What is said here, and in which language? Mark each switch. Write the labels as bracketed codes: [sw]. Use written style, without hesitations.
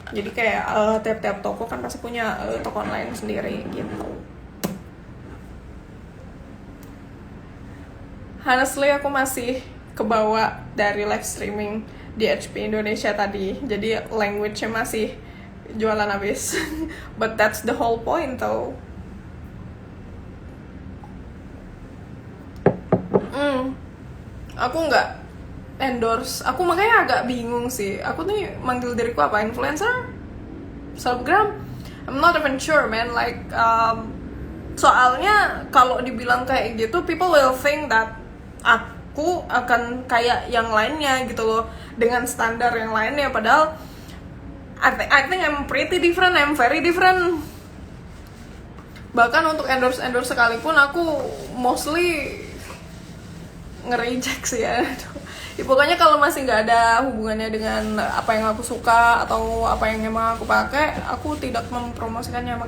[id] Jadi kayak tiap-tiap toko kan pasti punya toko online sendiri gitu. Honestly aku masih kebawa dari live streaming di HP Indonesia tadi. Jadi language-nya masih jualan habis. [en] But that's the whole point though. [id] Aku nggak endorse. Aku makanya agak bingung sih. Aku nih manggil diriku apa? Influencer? Selebgram? [en] I'm not even sure, man. [id] Like, soalnya kalau dibilang kayak gitu, [en] people will think that [id] aku akan kayak yang lainnya gitu loh, dengan standar yang lainnya. [en] Padahal I think I'm pretty different. I'm very different. [id] Bahkan untuk endorse sekalipun aku mostly nge-reject sih ya. Pokoknya kalau masih nggak ada hubungannya dengan apa yang aku suka atau apa yang emang aku pakai, aku tidak mempromosikannya.